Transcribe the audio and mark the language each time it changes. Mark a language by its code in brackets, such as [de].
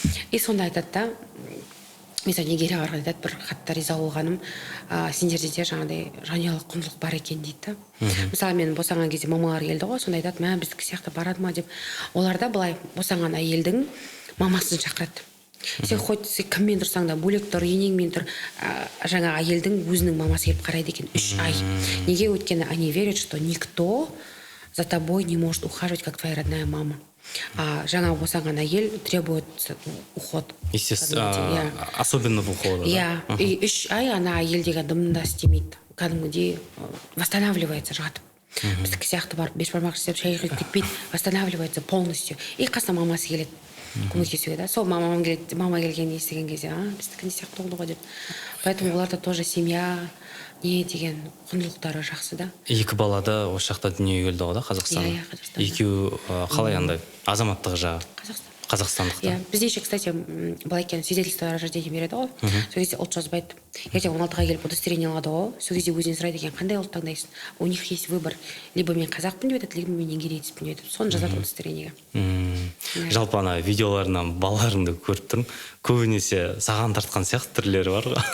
[kk] И сонда айтады да, mesela Нигерияға барғанда айтады, бір қатты риза болғаным, сендерде де жаңағыдай жанұялық құндылық бар екен дейді. Мысалы мен босанған кезде мамалар келді ғой, сонда айтады, мә біздікі сияқты барады ма деп. Оларда былай босанған әйелдің мамасын шақырады. Сен хоть кіммен тұрсаң да бөлек тұр, енеңмен тұр, жаңа әйелдің өзінің мамасы келіп қарайды екен 3 ай. Неге? Өйткені [ru] они верят, что никто за тобой не может ухаживать, как твоя родная мама. [kk] Жаңа босанған әйел [ru] требует уход. Естественно, особенного ухода. [kk] Иә, и 3 ай ана әйел деген дымында істемейді. Кәдімгідей [ru] восстанавливается [kk] жатып. Біздікі сияқты барып беш бармақ істеп шай құйып кетпейді, [ru] восстанавливается полностью. [kk] И қасына мамасы келеді көмектесуге да. Сол мама келгенін естіген кезде, біздікі не сияқты болды ғой деп. [ru] Поэтому [kk] оларда тоже семья не деген құндылықтары жақсы да. Екі балада осы жақта дүниеге келді ғой да, Қазақстан. Иә, Қазақстанда. Екеуі қалай андай азаматтығы жағы? Қазақстандықта. Иә, бізде [ru] еще, кстати, [kk] былай екен, [ru] свидетельство о рождении [kk] береді ғой. Сол кезде ұлт жазбайды. Ертең 16-ға келіп удостоверение алады ғой. Сол кезде өзінен сұрайды екен, қандай ұлт таңдайсың? [ru] У них есть выбор. [kk] Либо мен қазақпын деп айтады, либо мен нигерийцпін деп айтады. Соны жазады удостоверениеге. Жалпы ана видеоларынан балаларыңды көріп тұрмын. Көбінесе саған тартқан сияқты түрлері бар ғой.